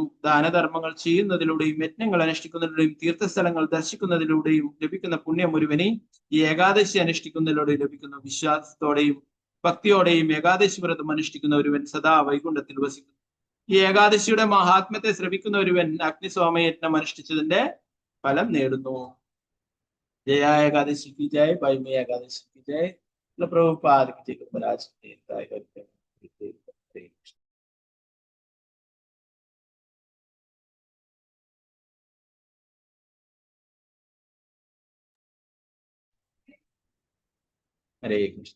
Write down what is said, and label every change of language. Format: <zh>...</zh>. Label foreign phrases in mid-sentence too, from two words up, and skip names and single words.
<ml>ദാനധർമ്മങ്ങൾ ചെയ്യുന്നതിലൂടെയും യജ്ഞങ്ങൾ അനുഷ്ഠിക്കുന്നതിലൂടെയും തീർത്ഥസ്ഥലങ്ങൾ ദർശിക്കുന്നതിലൂടെയും ലഭിക്കുന്ന പുണ്യം ഒരുവനെ ഈ ഏകാദശി അനുഷ്ഠിക്കുന്നതിലൂടെ ലഭിക്കുന്നു. വിശ്വാസത്തോടെയും ഭക്തിയോടെയും ഏകാദശി വ്രതം അനുഷ്ഠിക്കുന്ന ഒരുവൻ സദാ വൈകുണ്ഠത്തിൽ വസിക്കുന്നു. ഈ ഏകാദശിയുടെ മഹാത്മ്യത്തെ ശ്രവിക്കുന്ന ഒരുവൻ അഗ്നിസോമയജ്ഞം അനുഷ്ഠിച്ചതിന്റെ ഫലം നേടുന്നു.</ml> <hi>जय एकादशी की जय, भाई में एकादशी की जय, प्रभुपाद की जय, महाराज की जय।</hi> <ml>ഹരേ കൃഷ്ണ.</ml>